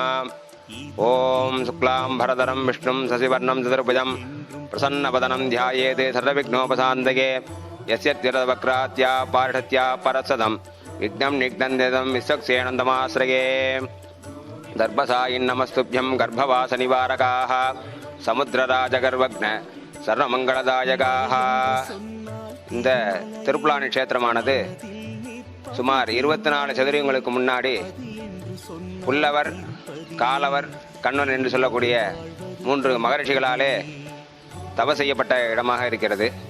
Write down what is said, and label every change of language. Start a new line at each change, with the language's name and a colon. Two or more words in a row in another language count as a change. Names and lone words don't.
Sanskrit: ओम शुक्लां भरधरं विष्णुं शशिवर्णं चतुर्भुजं प्रसन्नवदनं ध्यायेत् सर्वविघ्नोपशान्तये यस्यद्वक्रात्या पार्षत्या परसदं विघ्नं निघ्नन्दितं विश्वक्सेनन्दमाश्रये. दर्भसायिन् नमस्तुभ्यं गर्भवासनिवारकाः समुद्रराजगर्वग्न सर्वमङ्गलदायकाः.
Tamil: இந்த திருப்புலானி க்ஷேத்திரமானது சுமார் 24 சதுரங்களுக்கு முன்னாடி புல்லவர், காலவர், கண்ணன் என்று சொல்லக்கூடிய 3 மகரிஷிகளாலே தவ செய்யப்பட்ட இடமாக இருக்கிறது.